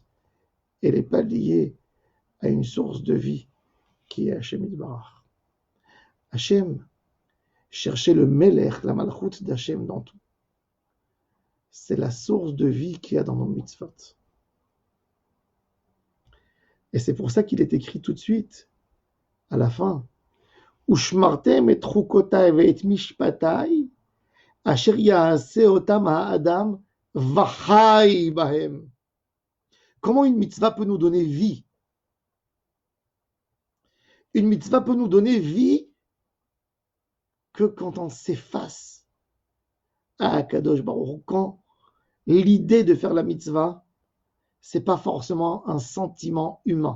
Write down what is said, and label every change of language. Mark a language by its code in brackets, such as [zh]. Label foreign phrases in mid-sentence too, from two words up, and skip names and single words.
[fr] Elle n'est pas liée à une source de vie qui est [he] השם יתברך. [fr] Hachem, chercher le Melech, la Malchut d'Hachem dans tout. C'est la source de vie qu'il y a dans nos mitzvot. Et c'est pour ça qu'il est écrit tout de suite, à la fin, [he] ושמרתם את חקותי ואת משפטי, אשר יעשה אתם האדם וחי בהם. [fr] Comment une mitzvah peut nous donner vie? Une mitzvah peut nous donner vie que quand on s'efface à [he] קדוש ברוך הוא, [fr] quand l'idée de faire la mitzvah, c'est pas forcément un sentiment humain.